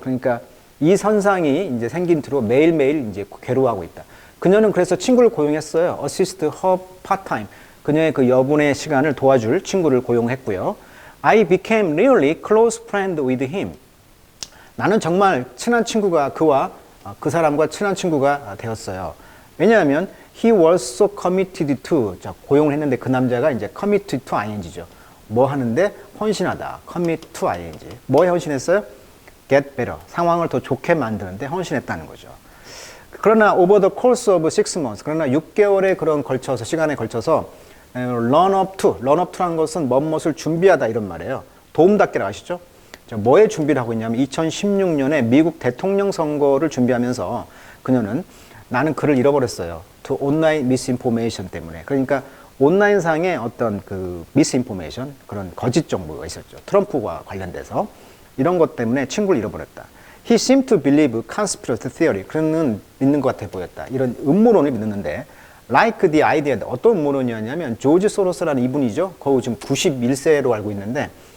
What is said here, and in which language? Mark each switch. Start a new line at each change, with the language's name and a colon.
Korean: 그러니까 이 선상이 이제 생긴 뒤로 매일매일 이제 괴로워하고 있다. 그녀는 그래서 친구를 고용했어요.
English: assist her part-time.
Korean: 그녀의 그 여분의 시간을 도와줄 친구를 고용했고요.
English: I became really close friend with him.
Korean: 나는 정말 친한 친구가 그 사람과 친한 친구가 되었어요.
English: 왜냐하면 he was so committed to.
Korean: 자, 고용을 했는데 그 남자가 이제
English: committed to ing
Korean: 죠. 뭐 하는데 헌신하다.
English: commit to ing.
Korean: 뭐에 헌신했어요?
English: get better.
Korean: 상황을 더 좋게 만드는데 헌신했다는 거죠.
English: 그러나 over the course of 6 months.
Korean: 그러나 6개월에 그런 걸쳐서, 시간에 걸쳐서
English: run up to
Korean: 라는 것은 뭐뭇을 준비하다 이런 말이에요. 도움닫기를 아시죠? 뭐에 준비를 하고 있냐면 2016년에 미국 대통령 선거를 준비하면서 그녀는 나는 글을 잃어버렸어요.
English: to online misinformation 때문에.
Korean: 그러니까 온라인상에 어떤 그 misinformation, 그런 거짓 정보가 있었죠. 트럼프와 관련돼서. 이런 것 때문에 친구를 잃어버렸다.
English: He seemed to believe conspiracy theory.
Korean: 그는 믿는 것 같아 보였다. 이런 음모론을 믿는데
English: like the idea.
Korean: 어떤 음모론이었냐면 조지 소로스라는 이분이죠. 거의 지금 91세로 알고 있는데